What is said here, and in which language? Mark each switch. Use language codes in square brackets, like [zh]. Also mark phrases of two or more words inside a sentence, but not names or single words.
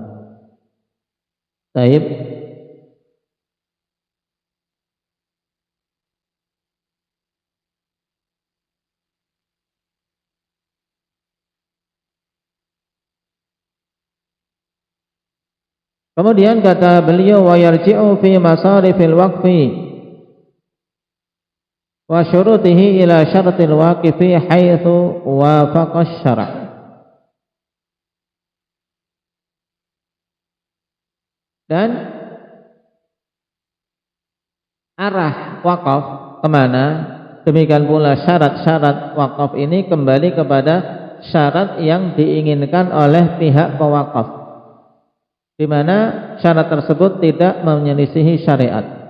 [id] Baik. Kemudian kata beliau [ar] ويرجع في مصارف الوقف وشروطه إلى شرط الواقف حيث وافق الشرع'. [id] Dan arah wakaf kemana? Demikian pula syarat-syarat wakaf ini kembali kepada syarat yang diinginkan oleh pihak pewakaf, di mana syarat tersebut tidak menyelisihi syariat.